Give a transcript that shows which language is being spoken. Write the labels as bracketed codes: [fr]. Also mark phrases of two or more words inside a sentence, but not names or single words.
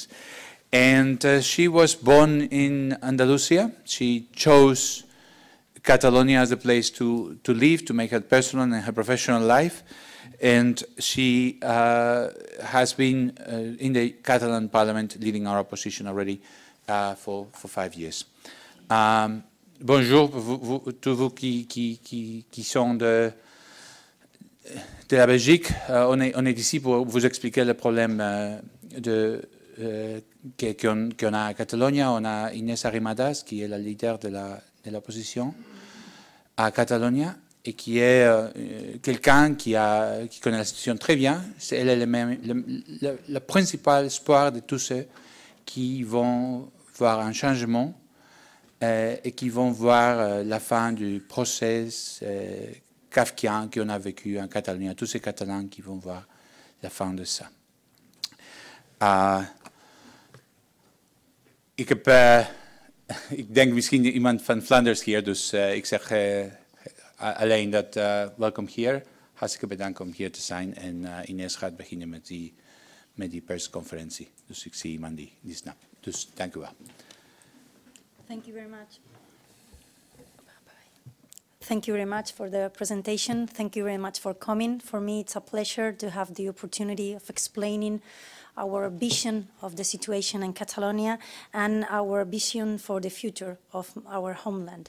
[en] And she was born in Andalusia. She chose Catalonia as a place to live, to make her personal and her professional life. And she has been in the Catalan Parliament leading our opposition already for 5 years. [fr] Bonjour, tous vous qui sont de la Belgique. On est ici pour vous expliquer le problème qu'on a à Catalogne. On a Inés Arrimadas, qui est la leader de l'opposition à Catalogne, et qui est quelqu'un qui connaît la situation très bien. Elle est le principal espoir de tous ceux qui vont voir un changement et qui vont voir la fin du processus kafkien qu'on a vécu en Catalogne. Tous ces Catalans qui vont voir la fin de ça. [nl] Ik denk misschien iemand van Flanders hier, dus ik zeg alleen dat welkom hier. Hartstikke bedankt om hier te zijn. En Inés gaat beginnen met die persconferentie. Dus ik zie iemand die snapt. Dus dank u wel. [en] Thank you very much. Thank you very much for the presentation. Thank you very much for coming. For me, it's a pleasure to have the opportunity of explaining our vision of the situation in Catalonia and our vision for the future of our homeland.